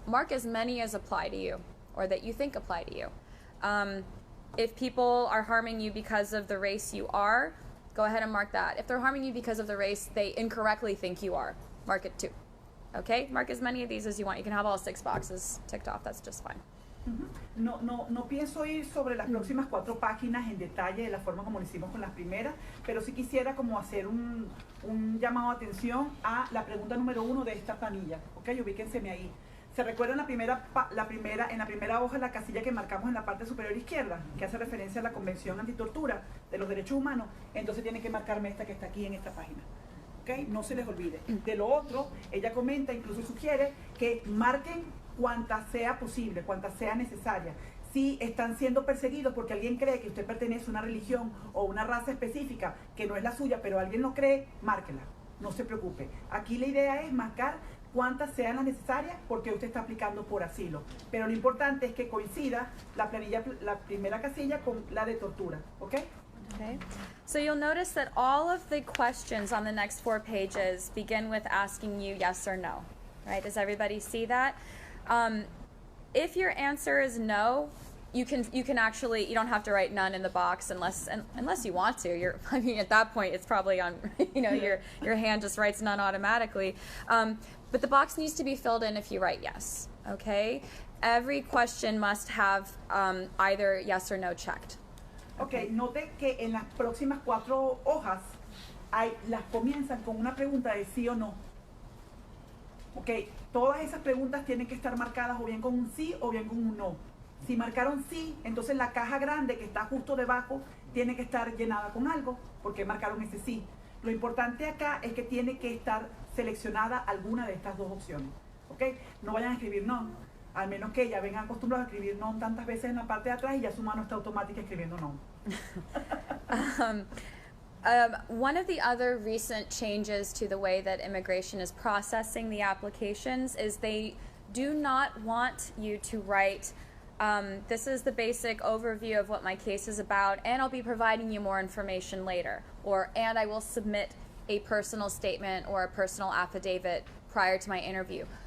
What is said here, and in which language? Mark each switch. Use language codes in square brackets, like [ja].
[en] Mark as many as apply to you, or that you think apply to you. If people are harming you because of the race you are, go ahead and mark that. If they're harming you because of the race they incorrectly think you are, mark it too. Okay? Mark as many of these as you want. You can have all 6 boxes ticked off. That's just fine. [es] No pienso ir sobre las próximas 4 páginas en detalle de la forma como lo hicimos con las primeras, pero sí quisiera como hacer un llamado de atención a la pregunta número 1 de esta planilla. Ok, ubíquenseme ahí. ¿Se recuerdan en la primera hoja la casilla que marcamos en la parte superior izquierda, que hace referencia a la Convención Antitortura de los Derechos Humanos? Entonces tienen que marcarme esta que está aquí en esta página. ¿Okay? No se les olvide. De lo otro, ella comenta, incluso sugiere que marquen cuantas sea posible, cuantas sea necesaria. Si están siendo perseguidos porque alguien cree que usted pertenece a una religión o una raza específica que no es la suya, pero alguien lo cree, márquela. No se preocupe. Aquí la idea es marcar cuántas sean las necesarias porque usted está aplicando por asilo. Pero lo importante es que coincida la primera casilla con la de tortura. ¿Ok? [en] Okay. So you'll notice that all of the questions on the next 4 pages begin with asking you yes or no. Right? Does everybody see that? If your answer is no, you can actually, you don't have to write none in the box unless you want to. I mean, at that point, it's probably on, your hand just writes none automatically. But the box needs to be filled in if you write yes. Okay? Every question must have either yes or no checked. [es] Ok, note que en las próximas 4 hojas las comienzan con una pregunta de sí o no. Ok, todas esas preguntas tienen que estar marcadas o bien con un sí o bien con un no. Si marcaron sí, entonces la caja grande que está justo debajo tiene que estar llenada con algo, porque marcaron ese sí. Lo importante acá es que tiene que estar seleccionada alguna de estas 2 opciones. Ok, no vayan a escribir no. Al menos que ya vengan acostumbrados a escribir no tantas veces en la parte de atrás y ya su mano está automática escribiendo no. [en] One of the other recent changes to the way that immigration is processing the applications is they do not want you to write, this is the basic overview of what my case is about, and I'll be providing you more information later, or and I will submit a personal statement or a personal affidavit prior to my interview.